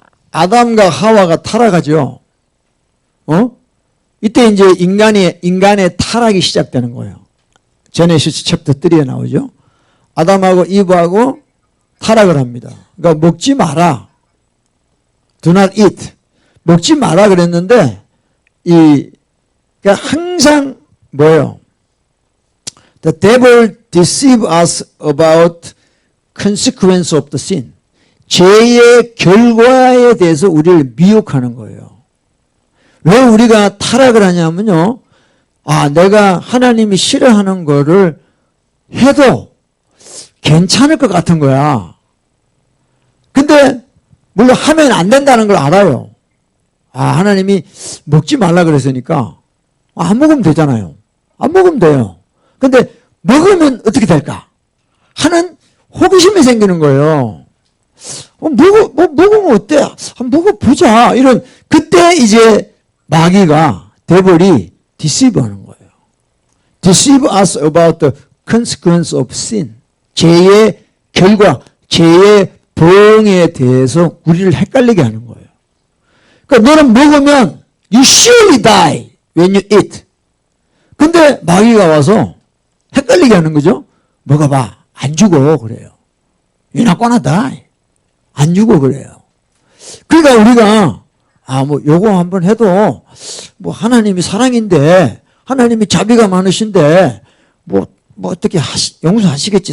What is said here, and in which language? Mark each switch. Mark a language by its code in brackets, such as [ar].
[ko] 아담과 하와가 타락하죠. 이때 이제 인간의 타락이 시작되는 거예요. 제네시스 챕터 3에 나오죠. 아담하고 이브하고 타락을 합니다. 그러니까 먹지 마라. [en] Do not eat. [ko] 먹지 마라 그랬는데 그러니까 항상 뭐예요? [en] The devil deceive us about consequence of the sin. [ko] 죄의 결과에 대해서 우리를 미혹하는 거예요. 왜 우리가 타락을 하냐면요. 내가 하나님이 싫어하는 거를 해도 괜찮을 것 같은 거야. 근데 물론 하면 안 된다는 걸 알아요. 하나님이 먹지 말라 그랬으니까 안 먹으면 되잖아요. 안 먹으면 돼요. 근데 먹으면 어떻게 될까 하는 호기심이 생기는 거예요. 먹으면 어때? 먹어보자. 그때 이제 마귀가, 데벌이 deceive 하는 거예요. [en] deceive us about the consequence of sin. [ko] 죄의 결과, 죄의 보응에 대해서 우리를 헷갈리게 하는 거예요. 그러니까 너는 먹으면 [en] you surely die when you eat. [ko] 근데 마귀가 와서 헷갈리게 하는 거죠. 먹어봐. 안 죽어. 그래요. [en] You're not gonna die. [ko] 안 죽어. 그래요. 그러니까 우리가 요거 한번 해도 하나님이 사랑인데 하나님이 자비가 많으신데 어떻게 용서하시겠지.